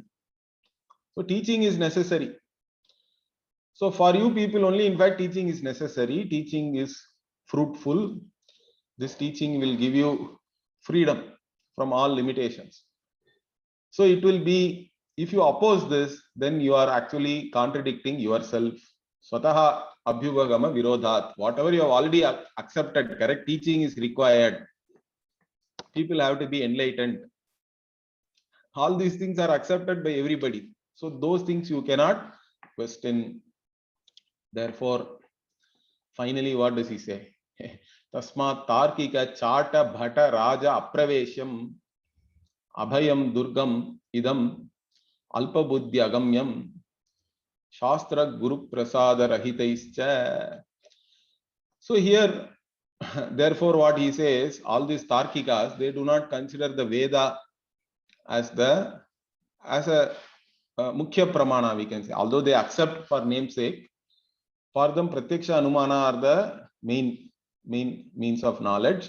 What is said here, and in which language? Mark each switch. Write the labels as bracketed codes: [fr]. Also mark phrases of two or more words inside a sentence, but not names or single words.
[en] So teaching is necessary. So for you people only, in fact, teaching is necessary. Teaching is fruitful. This teaching will give you freedom from all limitations. So it will be, if you oppose this, then you are actually contradicting yourself. [sa] स्वतः अभ्युपगम विरोधात्. [en] Whatever you have already accepted, correct? Teaching is required. People have to be enlightened. All these things are accepted by everybody. So those things you cannot question. Therefore, finally, what does he say? [sa] तस्मात् तार्किक चाट भट राज अप्रवेशम् अभयम् दुर्गम् इदम् अल्प बुद्धि अगम्यम् शास्त्र गुरु प्रसाद रहितैश्च. [en] So here, therefore, what he says, all these tarkikas, they do not consider the Veda as a [sa] मुख्य प्रमाण, [en] we can say. Although they accept for namesake, for them [sa] प्रत्यक्ष अनुमान [en] are the main means of knowledge.